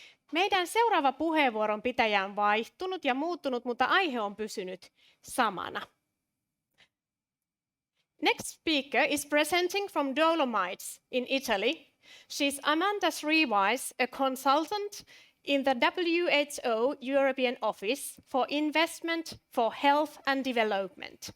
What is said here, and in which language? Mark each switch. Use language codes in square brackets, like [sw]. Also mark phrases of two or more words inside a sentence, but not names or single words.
[fi] Meidän seuraava puheenvuoron pitäjä on vaihtunut ja muuttunut, mutta aihe on pysynyt samana. [en] Next speaker is presenting from Dolomites in Italy. She's Amanda Shriwise, a consultant in the WHO European Office for Investment for Health and Development.